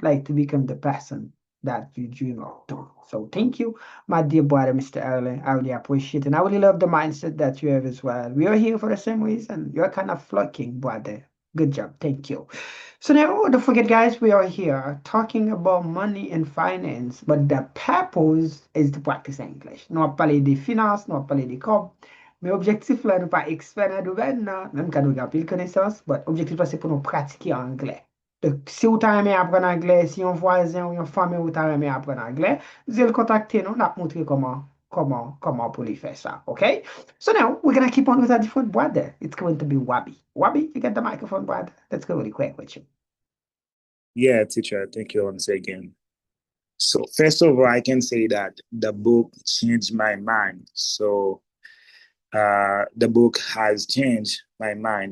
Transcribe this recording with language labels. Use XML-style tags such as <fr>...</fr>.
<en>Like to become the person that you dream of doing. So thank you, my dear brother, Mr. Erlen. I really appreciate it. And I really love the mindset that you have as well. We are here for the same reason. You're kind of flocking, brother. Good job. Thank you. So now, don't forget, guys, we are here talking about money and finance, but the purpose is to practice English.</en> <fr>Nous parler de finance, nous parler de com. Mais objectif là, nous pas expert dans le domaine, non. Même quand nous avons pile connaissance, but objectif là, c'est pour nous pratiquer anglais. Donc, si vous avez apprendre anglais, si un voisin ou une famille vous avez apprendre anglais, vous allez contacter nous, on va montrer comment pour lui faire ça, okay?</fr> <en>So now we're gonna keep on with a different brother. It's going to be Wabi. Wabi, you get the microphone, brother. Let's go really quick with you. Yeah, teacher, thank you once again. So first of all, I can say that the book changed my mind. So the book has changed my mind.</en>